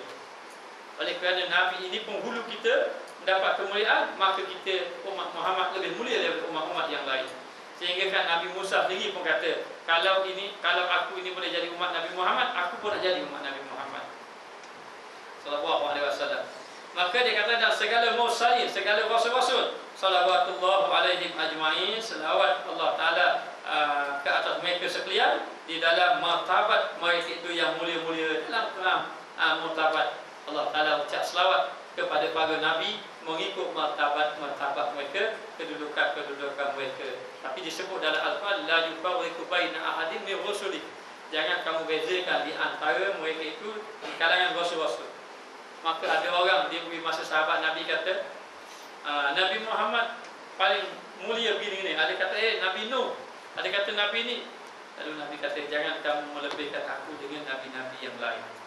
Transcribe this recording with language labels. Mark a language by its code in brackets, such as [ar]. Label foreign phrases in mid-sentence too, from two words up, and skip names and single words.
[ms] Oleh kerana Nabi ini penghulu kita mendapat kemuliaan, maka kita umat Muhammad lebih mulia daripada umat-umat yang lain. Sehingga kan Nabi Musa sendiri pun kata, kalau aku ini boleh jadi umat Nabi Muhammad, aku pun nak jadi umat Nabi Muhammad [ar] sallallahu alaihi wasallam. [ms] Maka dia kata, dan segala mursalin, segala rasul-rasul, [ar] salawatullah alaihim ajma'in, [ms] selawat Allah Ta'ala ke atas mereka sekalian, di dalam martabat mereka itu yang mulia-mulia. Dalam martabat Allah Ta'ala ucap selawat kepada para nabi mengikut martabat mereka, kedudukan mereka. Tapi disebut dalam Al-Quran, [ar] la yufarriqu baina ahadin min rusuli. [ms] Jangan kamu bezakan di antara mereka itu di kalangan rasul-rasul. Maka ada orang dia beri masa sahabat Nabi kata, Nabi Muhammad paling mulia begini ni. Ada kata Nabi Nuh, ada kata Nabi ni. Lalu Nabi kata, jangan kamu melebihkan aku dengan nabi-nabi yang lain.